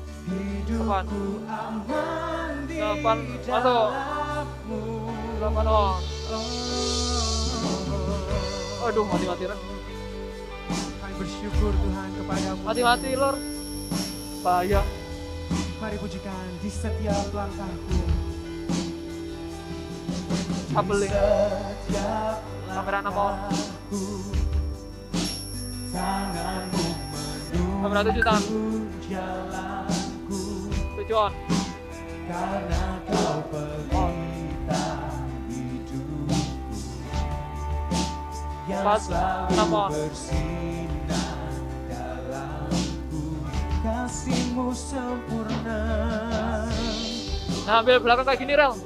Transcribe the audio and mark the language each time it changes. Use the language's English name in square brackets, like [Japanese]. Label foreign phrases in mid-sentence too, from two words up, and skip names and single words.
[Indonesian] 8 masuk. 8 on. Aduh, mati Ren. Kami bersyukur Tuhan kepadamu. Mati lor. Bahaya. Mari pujikan di setiap langkahku. Sabeling. Kamera 6 on. Kamera 7 tahan. 7 on. Karena Kau pelita hidupku yang 4, selalu 6 on. bersinar dalamku. Kasih-Mu sempurna. Nah, ambil belakang kayak gini rel.